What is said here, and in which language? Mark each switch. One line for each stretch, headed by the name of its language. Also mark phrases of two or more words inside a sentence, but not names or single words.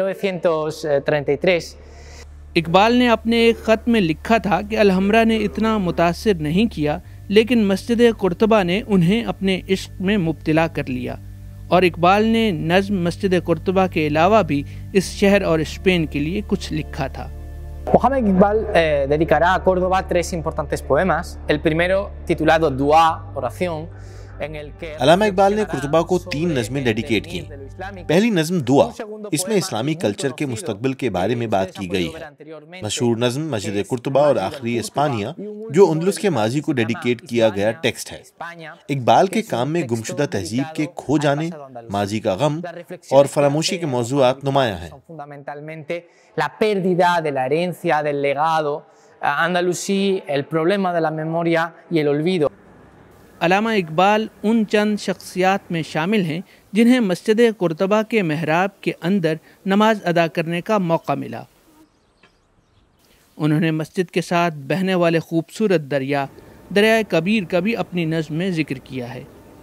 Urdu: اقبال نے اپنے ایک خط میں لکھا تھا کہ الحمرا نے اتنا متاثر نہیں کیا، لیکن مسجد قرطبہ نے انہیں اپنے عشق میں مبتلا کر لیا، اور اقبال نے نظم مسجد قرطبہ کے علاوہ بھی اس شہر اور اسپین کے لیے کچھ لکھا تھا۔
Spanish: Mohamed Iqbal dedicará a Córdoba 3 importantes poemas. El primero, titulado Dua, oración, en el que
Urdu: علامہ اقبال نے قرطبہ کو 3 نظمیں ڈیڈیکیٹ کی۔ پہلی نظم دعا، اس میں اسلامی کلچر کے مستقبل کے بارے میں بات کی گئی ہے۔ مشہور نظم مسجد قرطبہ اور آخری اسپانیہ، جو اندلس کے ماضی کو ڈیڈیکیٹ کیا گیا ٹیکسٹ ہے۔ اقبال کے کام میں گمشدہ تہذیب کے کھو جانے، ماضی کا غم اور فراموشی کے موضوعات نمایاں ہیں۔
Spanish: La pérdida de la herencia, del legado andalusí, el problema de la memoria y el olvido.
Urdu: علامہ اقبال ان چند شخصیات میں شامل ہیں جنہیں مسجد قرطبہ کے محراب کے اندر نماز ادا کرنے کا موقع ملا۔ انہوں نے مسجد کے ساتھ بہنے والے خوبصورت دریائے کبیر کا بھی اپنی نظم میں ذکر کیا ہے۔